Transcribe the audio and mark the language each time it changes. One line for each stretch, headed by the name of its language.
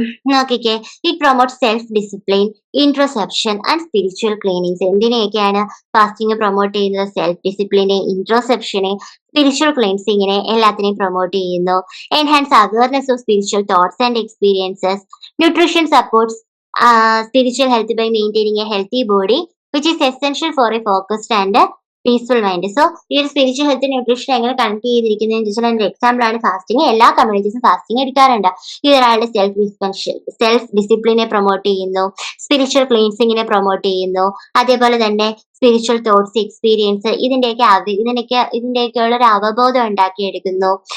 English: നോക്കിക്കേ, it promote self discipline, introspection and spiritual cleanings.
Malayalam: എന്തിനെയൊക്കെയാണ് fasting promote ചെയ്യുന്നത്? Self ഡിസിപ്ലിനെ, ഇൻട്രോസെപ്ഷനെ, spiritual ക്ലീൻസിങ്ങിനെ, എല്ലാത്തിനെയും promote ചെയ്യുന്നു.
English: Enhance awareness of spiritual thoughts and experiences. Nutrition supports spiritual health by maintaining a healthy body, which is essential for a focused and peaceful mind.
Malayalam: So ഈ ഒരു spiritual health nutrition എങ്ങനെ connect ചെയ്തിരിക്കുന്നതെന്ന് ചോദിച്ചാൽ അതിന്റെ example ആണ് fasting. എല്ലാ കമ്മ്യൂണിറ്റീസും fasting എടുക്കാറുണ്ട്. ഇത് ഒരാളുടെ സെൽഫ് ഡിസിപ്ലിനെ പ്രൊമോട്ട് ചെയ്യുന്നു, സ്പിരിച്വൽ ക്ലീൻസിങ്ങിനെ പ്രൊമോട്ട് ചെയ്യുന്നു, അതേപോലെ തന്നെ സ്പിരിച്വൽ തോട്ട്സ്, എക്സ്പീരിയൻസ്, ഇതിന്റെയൊക്കെയുള്ള ഒരു അവബോധം ഉണ്ടാക്കിയെടുക്കുന്നു.